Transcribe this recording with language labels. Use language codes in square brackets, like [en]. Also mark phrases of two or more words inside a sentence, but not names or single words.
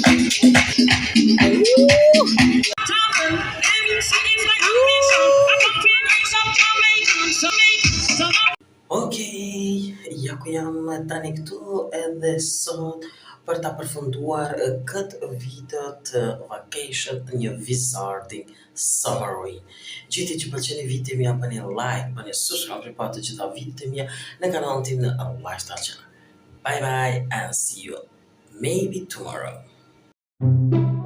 [sq] Okej, ja ku jam tani këtu edhe sot për ta përfunduar këtë video të vacation, një Wizarding Summary. Gjithë që pëlqeni videot mia, bëni like, bëni subscribe për pa të gjitha videot mia në kanalin tim në Lifestyle Channel. [en] Bye bye and see you maybe tomorrow.